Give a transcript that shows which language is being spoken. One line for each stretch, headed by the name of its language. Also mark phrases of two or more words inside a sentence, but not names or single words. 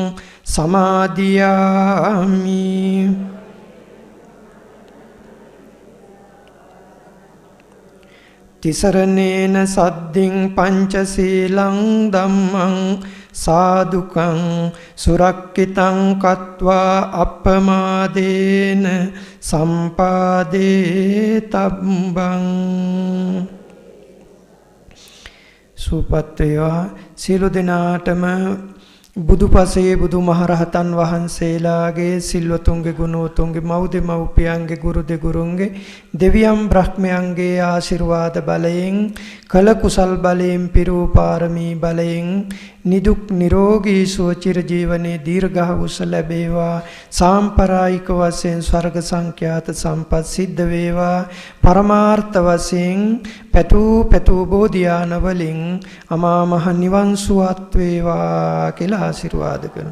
Pali: සමාදියාමි තිසරණේන සද්දින් පංචශීලං ධම්මං සාදුකං සුරක්ඛිතං කତ୍වා අප්පමාදේන සම්පාදේ තබ්බං
Sinhala: සුපත් වේවා සියලු දෙනාටම බුදුපසේ බුදුමහරහතන් වහන්සේලාගේ සිල්වතුන්ගේ ගුණවතුන්ගේ මව්දෙමව්පියන්ගේ ගුරුදෙගුරුන්ගේ දෙවියන් බ්‍රහ්මයන්ගේ ආශිර්වාද බලයෙන් කල කුසල් බලයෙන් පිරූ පාරමී බලයෙන් නිදුක් නිරෝගී සුව චිර ජීවනයේ දීර්ඝායුෂ ලැබේවා සාම්ප්‍රායික වශයෙන් ස්වර්ග සංඛ්‍යාත සම්පත් සිද්ධ වේවා පරමාර්ථ වශයෙන් පැතු බෝධියාන වලින් අමා මහ නිවන් සුවත් වේවා කියලා ආශිර්වාද කරනවා.